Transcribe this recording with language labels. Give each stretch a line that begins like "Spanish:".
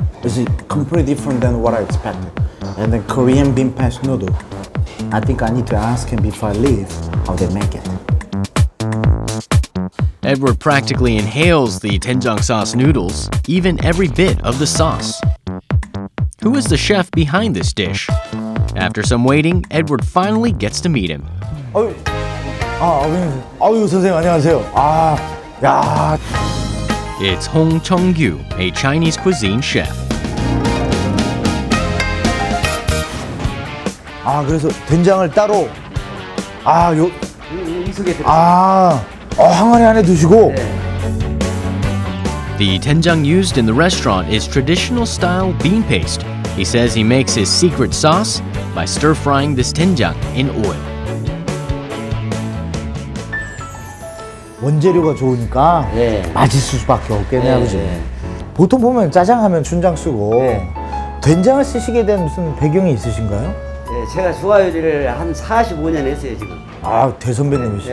English: It's completely different than what I expected. And then Korean bean paste noodle, I think I need to ask him before I leave how they make it. Edward practically inhales the dwenjang sauce noodles, even every bit of the sauce. Who is the chef behind this dish? After some waiting, Edward finally gets to meet him.
Korean: 아유 선생님 안녕하세요. 야.
English: It's Hong Chong-gyu, a Chinese cuisine chef.
Korean: 그래서 된장을 따로 이 속에 항아리 안에 두시고.
English: The dwenjang used in the restaurant is traditional style bean paste. He says he makes his secret sauce by stir-frying this dwenjang in oil.
Korean: 원재료가 좋으니까 맛있을 수밖에 없겠네요, 그죠? 보통 보면 짜장 하면 춘장 쓰고 된장을 쓰시게 된 무슨 배경이 있으신가요? 네, 제가 중화요리를 한 45년 했어요, 지금. 대선배님이시죠?